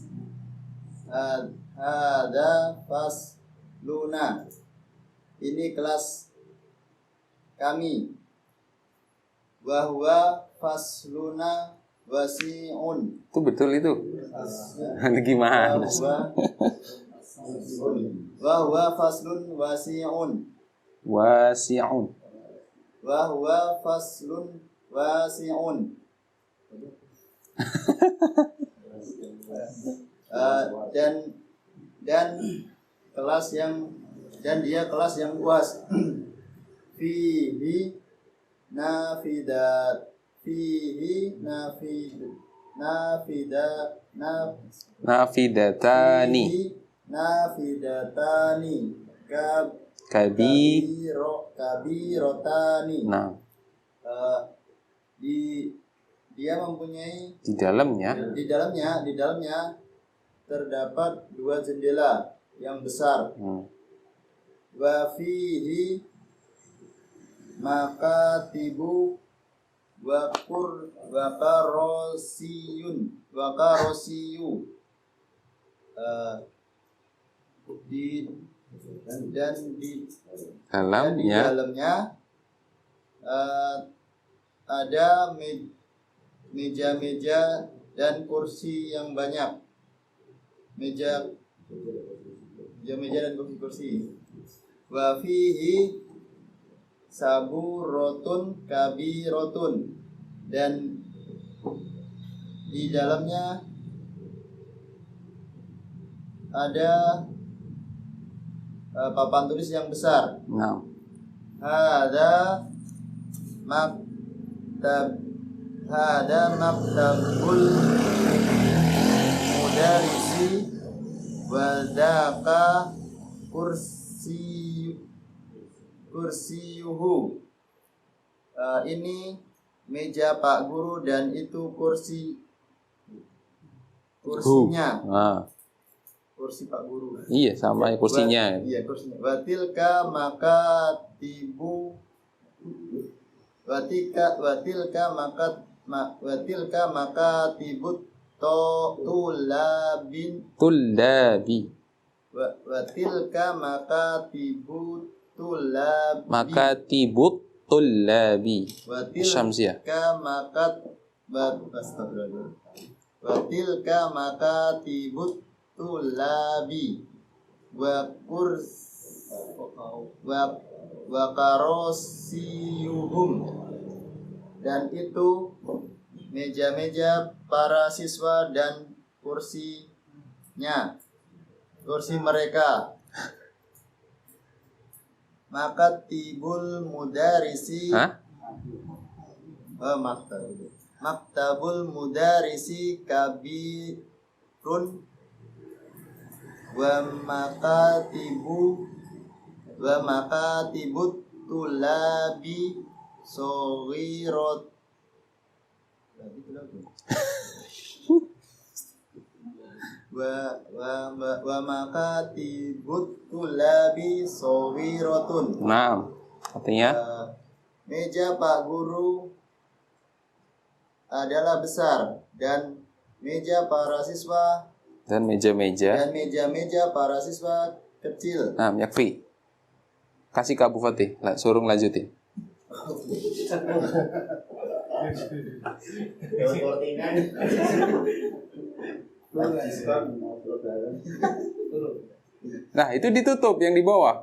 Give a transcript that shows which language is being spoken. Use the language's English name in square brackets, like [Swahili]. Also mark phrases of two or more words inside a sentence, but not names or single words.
[Indonesian] Ini kelas kami. [Arabic] وهو فصلنا واسع. [Indonesian] Itu betul itu. Gimana? [Arabic] وهو فصل واسع. Wasi'un. وهو فصل واسع. [Indonesian] Dan dia kelas yang luas. [Arabic] Fihi Nafidatani. Kabirotani. [Indonesian] Nah, dia mempunyai di dalamnya terdapat 2 jendela yang besar. [Arabic] وفيه مكاتب وكراسي. [Indonesian] Di dalamnya ada meja-meja dan kursi yang banyak. Meja-meja dan kursi-kursi. [Arabic] وفيه سبورة كبيرة. [Indonesian] Dan di dalamnya ada papan tulis yang besar. nah, [Arabic] هذا مكتب المدرس وذاك كرسيه. [Indonesian] Ini meja Pak Guru dan itu kursinya. Kursi Pak Guru. Iya, sama kursinya. Iya, kursinya. [Arabic] وتلك مكاتب الطلاب. وتلك مكاتب الطلاب. مكاتب الطلاب. Syamsiah. وتلك مكاتب الطلاب وكراسيهم. [Indonesian] Dan itu meja-meja para siswa dan kursi mereka. [Arabic] مكاتب المدرس. مكتب المدرس كبير ومكاتب الطلاب صغيرة. ومكاتب الطلاب صغيرة. [Indonesian] Nah, artinya meja Pak Guru adalah besar dan meja para siswa Dan meja-meja. dan meja-meja para siswa kecil. Nah, yakfi. Kasih ke Abu Fatih, suruh lanjutin. Nah, itu ditutup yang di bawah.